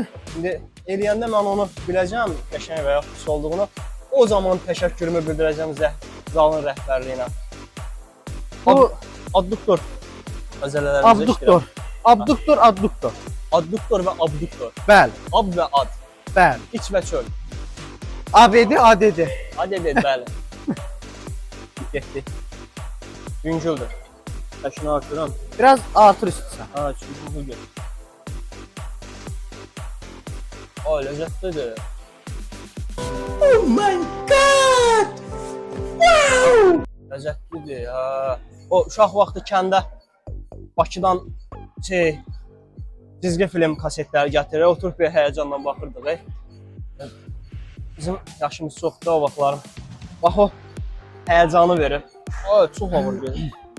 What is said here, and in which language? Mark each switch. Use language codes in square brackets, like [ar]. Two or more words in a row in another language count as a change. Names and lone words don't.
[az] İndi eləyəndə mən onu biləcəm, qəşəng və ya pis olduğunu. O zaman təşəkkürümü bildirəcəm zalın rəhbərliyinə. Bu Adduktor əzələlərimizə abduktor. Abduktor, adduktor. Adduktor və abduktor. Bəli, Ab və ad. bəli. İç və çöl. ABD, ADD. ADD, bəli. Getdi. Yüngüldür. Təşini artıram. Biraz artır istəsən. Ha, çünki gel. Ay, ləzzətlidir. [en] Oh my god! Wow! [az] Ləzzətlidir, ha. O uşaq vaxtı kəndə Bakıdan cizgi film kasetləri gətirir, oturup bir həyəcanla baxırdıq. Bizim yaşımız çoxdur o vaxtlarım. Bax o həyəcanı verir. Ay, çox ağır gedir.